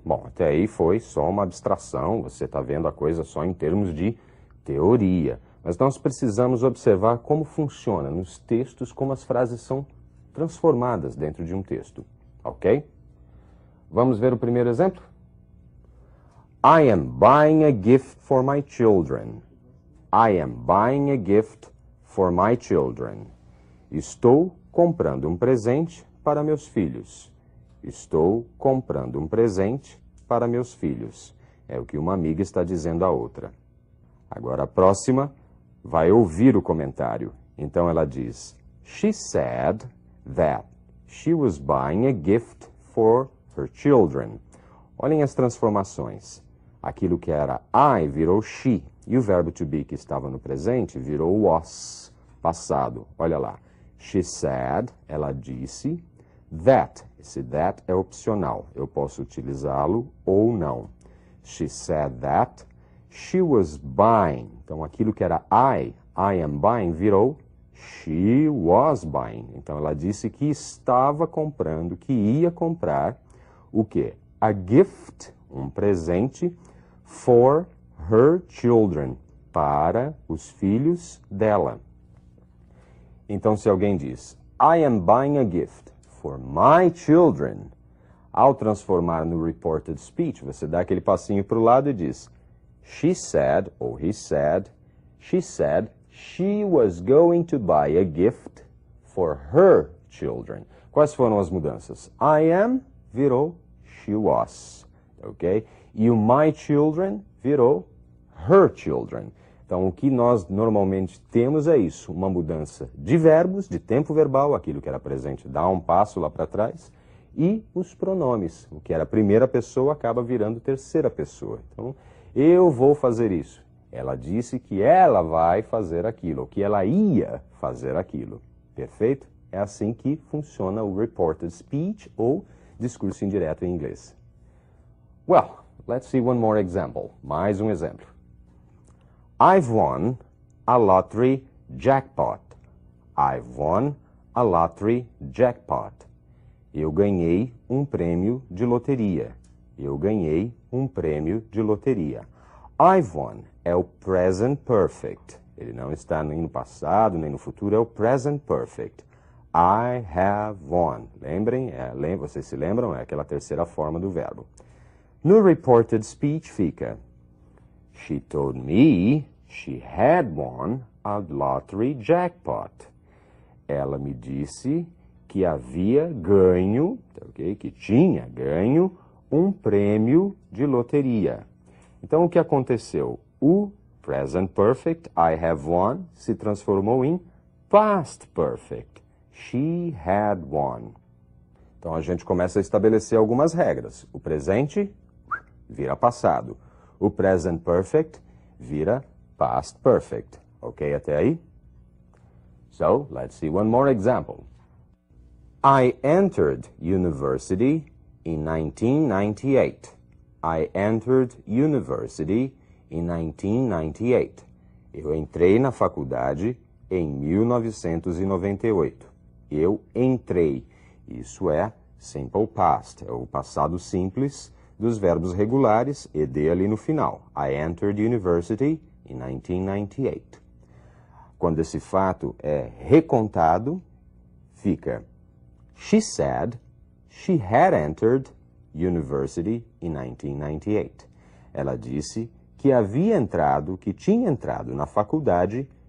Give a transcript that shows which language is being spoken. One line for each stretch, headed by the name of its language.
Portuguese: Bom, até aí foi só uma abstração, você está vendo a coisa só em termos de teoria. Mas nós precisamos observar como funciona nos textos, como as frases são transformadas dentro de um texto. Ok? Vamos ver o primeiro exemplo?
English: I am buying a gift for my children. I am buying a gift for my children.
Portuguese: Estou comprando um presente para meus filhos. Estou comprando um presente para meus filhos. É o que uma amiga está dizendo à outra. Agora a próxima vai ouvir o comentário. Então ela diz,
English: she said that she was buying a gift for her children.
Portuguese: Olhem as transformações. Aquilo que era I virou she. E o verbo to be que estava no presente virou was, passado. Olha lá.
English: She said,
Portuguese: ela disse,
English: that.
Portuguese: Esse that é opcional. Eu posso utilizá-lo ou não.
English: She said that she was buying.
Portuguese: Então, aquilo que era
English: I am buying,
Portuguese: virou
English: she was buying.
Portuguese: Então, ela disse que estava comprando, que ia comprar o quê?
English: A gift,
Portuguese: um presente,
English: for her children,
Portuguese: para os filhos dela. Então, se alguém diz,
English: I am buying a gift for my children,
Portuguese: ao transformar no reported speech, você dá aquele passinho para o lado e diz,
English: she said,
Portuguese: ou
English: he said, she was going to buy a gift for her children.
Portuguese: Quais foram as mudanças?
English: I am
Portuguese: virou
English: she was,
Portuguese: ok? E o
English: my children
Portuguese: virou
English: her children.
Portuguese: Então, o que nós normalmente temos é isso, uma mudança de verbos, de tempo verbal, aquilo que era presente dá um passo lá para trás, e os pronomes, o que era primeira pessoa acaba virando terceira pessoa. Então, eu vou fazer isso. Ela disse que ela vai fazer aquilo, ou que ela ia fazer aquilo. Perfeito? É assim que funciona o reported speech, ou discurso indireto em inglês.
English: Well, let's see one more example.
Portuguese: Mais um exemplo.
English: I've won a lottery jackpot. I've won a lottery jackpot.
Portuguese: Eu ganhei um prêmio de loteria. Eu ganhei um prêmio de loteria.
English: I've won é o present perfect.
Portuguese: Ele não está nem no passado, nem no futuro, é o present perfect.
English: I have won.
Portuguese: Lembrem? Vocês se lembram? É aquela terceira forma do verbo.
English: No reported speech fica... She told me she had won a lottery jackpot.
Portuguese: Ela me disse que havia ganho, okay, que tinha ganho um prêmio de loteria. Então, o que aconteceu? O present perfect,
English: I have won,
Portuguese: se transformou em past perfect.
English: She had won.
Portuguese: Então, a gente começa a estabelecer algumas regras. O presente vira passado. O present perfect vira past perfect. Ok até aí?
English: So, let's see one more example. I entered university in 1998. I entered university in 1998.
Portuguese: Eu entrei na faculdade em 1998. Eu entrei. Isso é simple past, é o passado simples dos verbos regulares, ed ali no final.
English: I entered university in 1998.
Portuguese: Quando esse fato é recontado, fica
English: she said she had entered university in 1998.
Portuguese: Ela disse que havia entrado, que tinha entrado na faculdade